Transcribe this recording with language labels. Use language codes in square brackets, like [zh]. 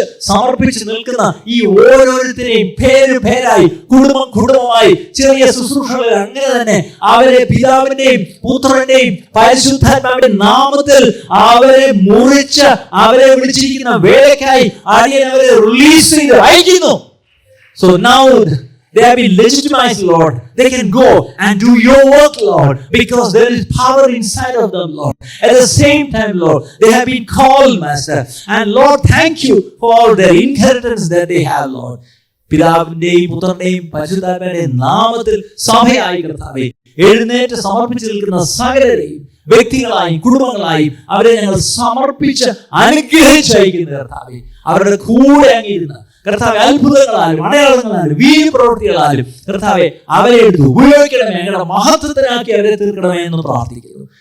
[ml] സമർപ്പിച്ച് നിൽക്കുന്ന ഈ ഓരോരുത്തരെയും പേരായി, കുടുംബമായി, ചെറിയ ശുശ്രൂഷകളിൽ അങ്ങനെ തന്നെ അവരെ പിതാവിന്റെയും പുത്രന്റെയും പരിശുദ്ധാത്മാവിന്റെ നാമത്തിൽ അവരെ മുറിച്ച് അവരെ വിളിച്ചിരിക്കുന്ന വേലയ്ക്കായി അടിയൻ അവരെ റിലീസ് ചെയ്ത് അയക്കുന്നു. [en] So now they have been legitimized, Lord. They can go and do your work, Lord, because there is power inside of them, Lord. At the same time, Lord, they have been called, Master. And Lord, thank you for their inheritance that they have, Lord. [ml] പിതാവിന്റെയും പുത്രന്റെയും പരിശുദ്ധാത്മാവിന്റെയും നാമത്തിൽ സഭയായി കർത്താവേ എഴുന്നേറ്റ് സമർപ്പിച്ച് നിൽക്കുന്ന സകലരെയും വ്യക്തികളായും കുടുംബങ്ങളായും അവരെ ഞങ്ങൾ സമർപ്പിച്ച് അനുഗ്രഹിച്ചയക്കുന്ന കർത്താവേ, അവരുടെ കൂടെ അങ്ങിരുന്ന കർത്താവെ അത്ഭുതങ്ങളാലും അടയാളങ്ങളാലും വീര്യപ്രവൃത്തികളാലും കർത്താവെ അവരെ എടുത്ത് ഉപയോഗിക്കണമേ, ഞങ്ങളുടെ മഹത്വത്തിനാക്കി അവരെ തീർക്കണമേ എന്ന് പ്രാർത്ഥിക്കുന്നു.